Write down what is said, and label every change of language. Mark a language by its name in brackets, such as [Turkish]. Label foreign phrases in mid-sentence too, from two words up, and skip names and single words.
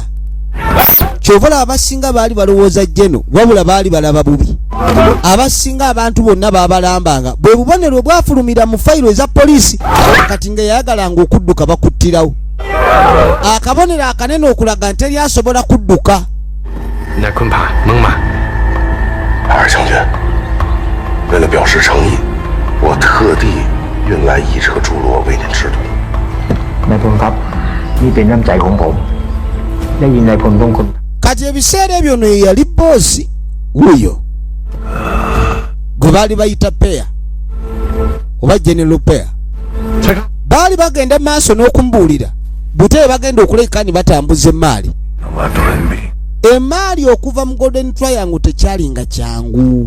[Ganda] Kyova abasinga baali balowooza jjeno wabula baali balaba bubi. Abasinga abantu bonna baabalambanga bwe bubonero bwafulumira mu fayiro eza poliisi kati nga yayagalanga okudduka bakuttirawo. Akabonero akanene okulaga nti eri asobola kudduka. [Chinese] 22 将军，为了表示诚意，我特地运来1车猪猡为您制毒。 [Thai] นายพลครับนี่เป็นน้ำใจของผมได้ยินนายพลของคุณ [Ganda] Kati ebiseera ebyo no yali boosi wuyo gwe baali bayita peya oba general peya. Baali bagenda maaso n'okumbuulira butebe bagenda okulekani batambuza emaali. Emaali okuva mu Golden Triangle tekyalinga kyangu.